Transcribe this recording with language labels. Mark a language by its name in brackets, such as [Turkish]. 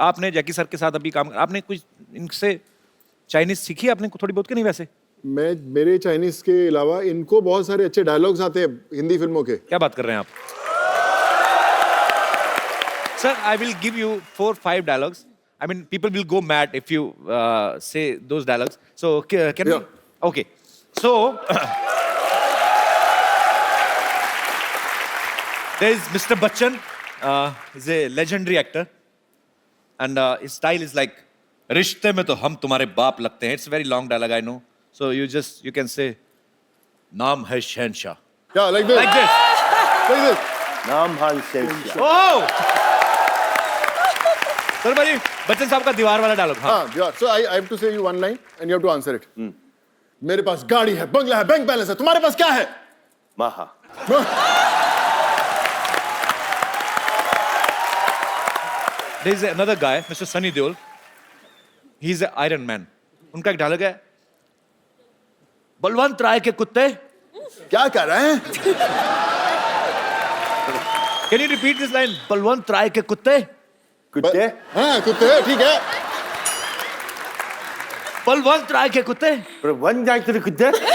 [Hindi] आपने Jackie sir के साथ अभी काम आपने कुछ इनसे चाइनीज सीखी आपने थोड़ी बहुत कि नहीं वैसे? मेरे चाइनीज के अलावा इनको बहुत सारे अच्छे डायलॉग्स आते हैं हिंदी फिल्मों के. क्या बात कर रहे हैं आप? [English] Sir, I will give you 4-5 dialogues. I mean, people will go mad if you say those dialogues. So, can we? Yeah. Okay. So, there is Mr. Bachchan. He's a legendary actor. And his style is like, [Hindi] रिश्ते में तो हम तुम्हारे बाप लगते हैं. [English] It's a very long dialogue, I know. So, you can say, [Hindi] नाम है शहनशाह. [English] Yeah, like this. Like this. Like this. Nam Han Sen. Oh! [Hindi] Sir भाई बच्चन साहब का दीवार वाला डायलॉग. हाँ. [English] Yeah. So I have to say you one line and you have to answer it. [Hindi] मेरे पास गाड़ी है, बंगला है, बैंक बैलेंस है. तुम्हारे पास क्या है? Maha. [English] There is another guy, Mr. Sunny Deol. He's an Iron Man. [Hindi] उनका एक डायलॉग है, बलवंत राय के कुत्ते. क्या कर रहे हैं? [English] Can you repeat this line? [Hindi] Balwant राय के कुत्ते. कुत्ते. हाँ, कुत्ते ठीक है. बलवंत राय के कुत्ते. पर वन जाए तो कुत्ते.